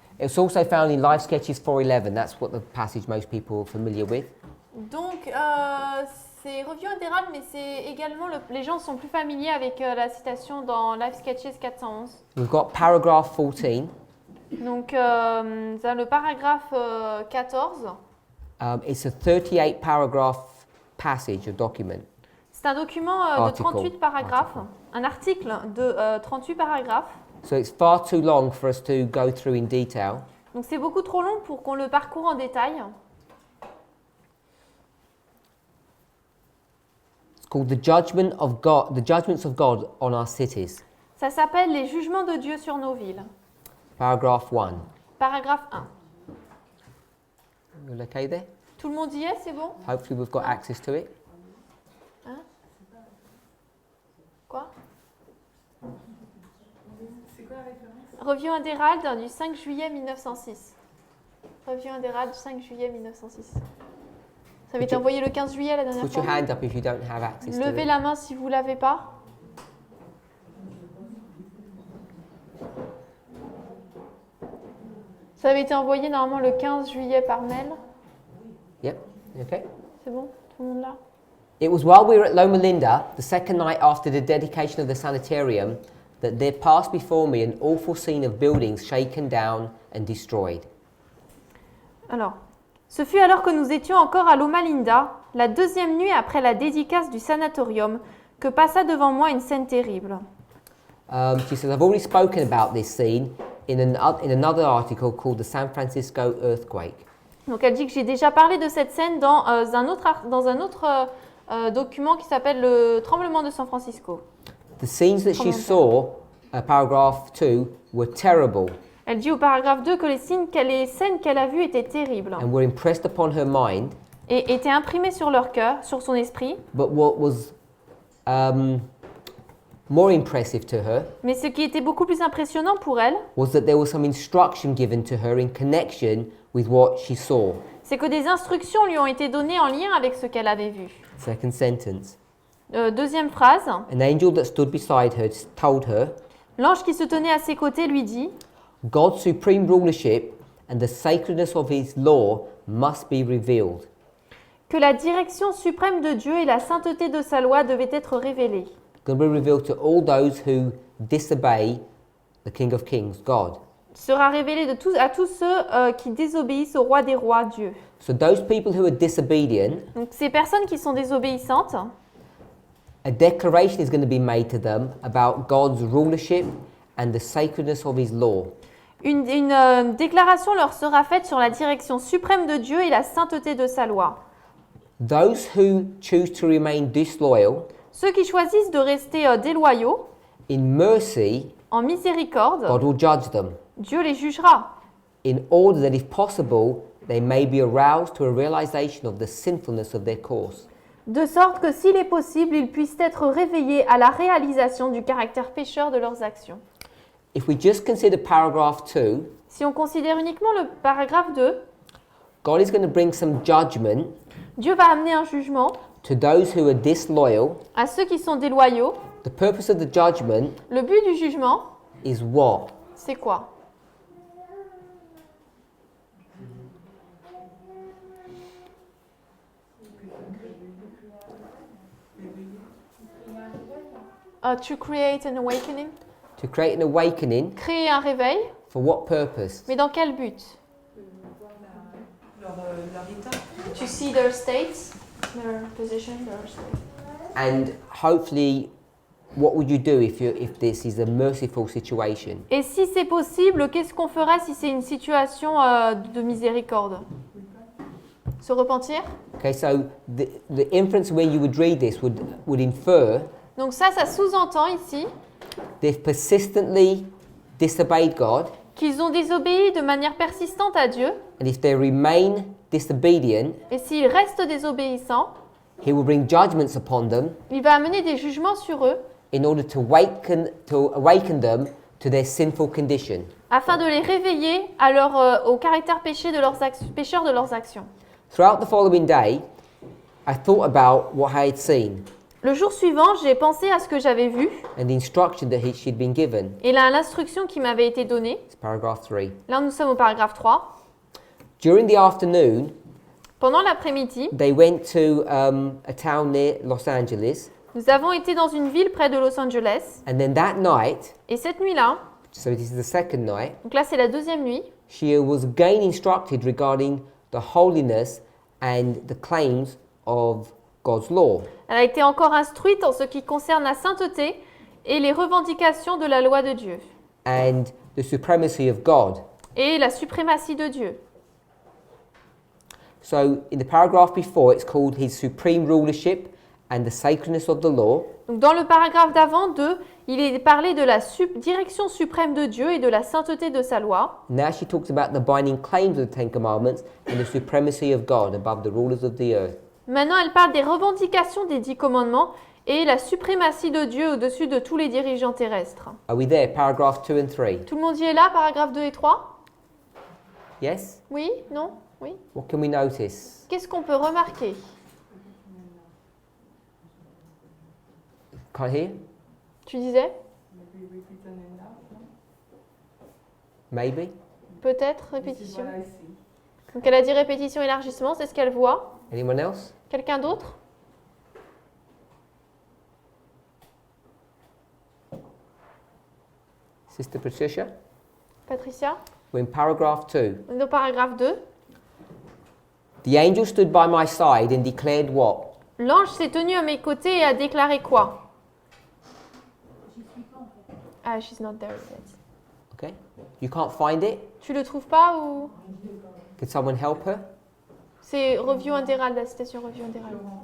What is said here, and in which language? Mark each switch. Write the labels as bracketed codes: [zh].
[en] It's also found in Life Sketches 4:11. That's what the passage most people are familiar with. [fr] Donc, c'est Review and Herald, mais c'est également, les gens sont plus familiers avec la citation dans Life Sketches 411. [en] We've got paragraph 14. [fr] Donc, le paragraphe 14, [en] It's a 38 paragraph passage or document. [fr] c'est un document de Article. 38 paragraphes, un article de 38 paragraphes. [en] So it's far too long for us to go through in detail. [fr] Donc, c'est beaucoup trop long pour qu'on le parcourt en détail. [en] It's called the judgment of God, the judgments of God on our cities. [fr] Ça s'appelle Les jugements de Dieu sur nos villes. [en] Paragraph 1. [fr] Paragraphe 1. [en] You okay there? [fr] Tout le monde y est, c'est bon? [en] Hopefully we've got access to it. [fr] Hein? Quoi? C'est quoi la référence? Review and Herald du 5 juillet 1906. Review and Herald du 5 juillet 1906. Ça avait été envoyé le 15 juillet la dernière [en] Put your [fr] fois. [en] hand up if you don't have access to [fr] Levez [en] it. [fr] la main si vous ne l'avez pas. Ça avait été envoyé normalement le 15 juillet par mail. [en] Yep. You okay? [fr] C'est bon? Tout le monde là? [en] It was while we were at Loma Linda, the second night after the dedication of the sanitarium, that there passed before me an awful scene of buildings shaken down and destroyed. [fr] Alors, ce fut alors que nous étions encore à Loma Linda, la deuxième nuit après la dédicace du sanatorium, que passa devant moi une scène terrible. [en] She says, I've already spoken about this scene in another article called the San Francisco Earthquake. [fr] Donc elle dit que j'ai déjà parlé de cette scène dans un autre document qui s'appelle le tremblement de San Francisco. [en] The scenes that she saw, paragraph 2, were terrible [fr] Elle dit au paragraphe 2 que les scènes qu'elle a vues étaient terribles [en] and were impressed upon her mind, [fr] et étaient imprimées sur leur cœur, sur son esprit. [en] but what was more impressive to her [fr] Mais ce qui était beaucoup plus impressionnant pour elle, [en] was that there was some instruction given to her in connection with what she saw. [fr] c'est que des instructions lui ont été données en lien avec ce qu'elle avait vu. [en] Second sentence. [fr] Deuxième phrase, [en] An angel that stood beside her told her, [fr] l'ange qui se tenait à ses côtés lui dit [en] God's supreme rulership and the sacredness of his law must be revealed. [fr] que la direction suprême de Dieu et la sainteté de sa loi devaient être révélées. [en] Going to be revealed to all those who disobey the King of Kings, God. [fr] Sera révélée à tous ceux qui désobéissent au roi des rois, Dieu. [en] So those people who are disobedient, [fr] Donc ces personnes qui sont désobéissantes, [en] a declaration is going to be made to them about God's rulership and the sacredness of his law. [fr] une déclaration leur sera faite sur la direction suprême de Dieu et la sainteté de sa loi. [en] Those who choose to remain disloyal, [fr] Ceux qui choisissent de rester déloyaux, [en] in mercy, [fr] en miséricorde, [en] God will judge them, [fr] Dieu les jugera, [en] in order that if possible, they may be aroused to a realization of the sinfulness of their course. [fr] de sorte que s'il est possible, ils puissent être réveillés à la réalisation du caractère pécheur de leurs actions. [en] If we just consider paragraph 2, [fr] Si on considère uniquement le paragraphe 2, [en] God is going to bring some judgment [fr] Dieu va amener un jugement [en] to those who are disloyal. [fr] à ceux qui sont déloyaux. [en] The purpose of the judgment [fr] Le but du jugement, [en] is what? [fr] c'est quoi? [en] To create an awakening. To create an awakening. [fr] Créer un réveil, [en] For what purpose? [fr] mais dans quel but? Leur état. [en] To see their states, their position, their state. And hopefully, what would you do if this is a merciful situation? [fr] Et si c'est possible, qu'est-ce qu'on ferait si c'est une situation de miséricorde? Se repentir? [en] Okay, so the inference when you would read this would infer [fr] Donc ça sous-entend ici [en] they've persistently disobeyed God, [fr] qu'ils ont désobéi de manière persistante à Dieu, [en] and if they remain disobedient, [fr] et s'ils restent désobéissants, [en] He will bring judgments upon them [fr] il va amener des jugements sur eux [en] in order to awaken them to their sinful condition. [fr] afin de les réveiller au caractère pécheur de leurs actions. [en] Throughout the following day, I thought about what I had seen [fr] Le jour suivant, j'ai pensé à ce que j'avais vu [en] and the instruction that she'd been given. [fr] et l'instruction qui m'avait été donnée. [en] It's paragraph 3. [fr] Là, nous sommes au paragraphe 3. [en] During the afternoon, [fr] Pendant l'après-midi, [en] they went to a town near Los Angeles, [fr] nous avons été dans une ville près de Los Angeles. [en] and then that night, [fr] Et cette nuit-là, [en] so this is the second night, [fr] donc là c'est la deuxième nuit, [en] she was again instructed regarding the holiness and the claims of God's law. [fr] elle a été encore instruite en ce qui concerne la sainteté et les revendications de la loi de Dieu [en] And the supremacy of God. [fr] et la suprématie de Dieu. [en] So in the paragraph before, it's called his supreme rulership and the sacredness of the law. [fr] Donc dans le paragraphe d'avant, il est parlé de la direction suprême de Dieu et de la sainteté de sa loi. [en] Now she talks about the binding claims of the Ten Commandments and the supremacy of God above the rulers of the earth. [fr] Maintenant, elle parle des revendications des 10 commandements et la suprématie de Dieu au-dessus de tous les dirigeants terrestres. [en] Are we there? Paragraph 2 and 3. [fr] Tout le monde y est là, paragraphe 2 et 3? [en] Yes? [fr] Oui? Non? Oui? [en] What can we notice? [fr] Qu'est-ce qu'on peut remarquer? [en] Can't hear? [fr] Tu disais? [en] Maybe repeat and enlarge, no? Maybe? [fr] Peut-être [en] This is [fr] répétition. [en] what I see. [fr] Donc elle a dit répétition, élargissement, c'est ce qu'elle voit. [en] Anyone else? [fr] Quelqu'un d'autre? [en] Sister Patricia? [fr] Patricia? [en] We're in paragraph 2. [fr] On est au paragraphe 2. [en] The angel stood by my side and declared what? [fr] L'ange s'est tenu à mes côtés et a déclaré quoi? [en] Ah, she's not there yet. Okay. You can't find it? [fr] Tu le trouves pas ou? [en] Could someone help her? [fr] C'est review intégrale, la citation review intégrale.